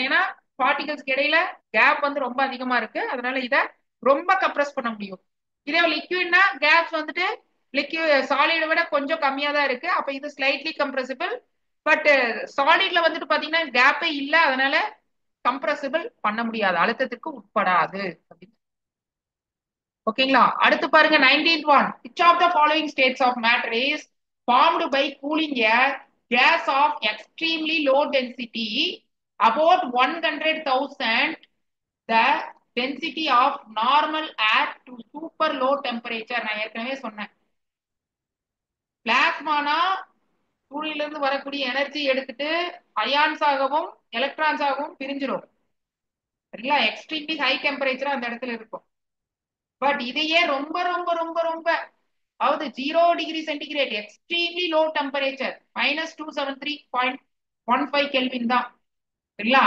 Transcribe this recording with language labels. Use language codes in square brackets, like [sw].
[ta] ஏன்னா பார்ட்டிகல்ஸ்க்கு இடையில கேப் வந்து ரொம்ப அதிகமா இருக்கு, அதனால இதை ரொம்ப கம்ப்ரஸ் பண்ண முடியும். இதே லிக்விட்னா கேஸ் வந்துட்டு லிக்விட் சாலிடை விட கொஞ்சம் கம்மியா தான் இருக்கு, அப்ப இது ஸ்லைட்லி கம்ப்ரசிபிள். பட் சாலிட்ல வந்துட்டு பாத்தீங்கன்னா கேப்பே இல்லை, அதனால கம்ப்ரசிபிள் பண்ண முடியாது, அழுத்தத்திற்கு உட்படாது. ஓகேங்களா? அடுத்து பாருங்க 19th one, [en] which of the following states of matter is formed by cooling a gas of extremely low density about 100,000 the density of normal air to super low temperature. [ta] நான் ஏற்கனவே சொன்னேன், பிளாஸ்மானா சூரியன்ல இருந்து வரக்கூடிய எனர்ஜி எடுத்துட்டு அயான்ஸ் ஆகவும் electrons ஆகவும் பிரிஞ்சிடும். சரிங்களா? Extremely high temperature அந்த இடத்துல இருக்கும். பட் இதையே ரொம்ப ரொம்ப ரொம்ப ரொம்ப, அதாவது 0 degree centigrade extremely low temperature -273.15 kelvin தான். சரிங்களா?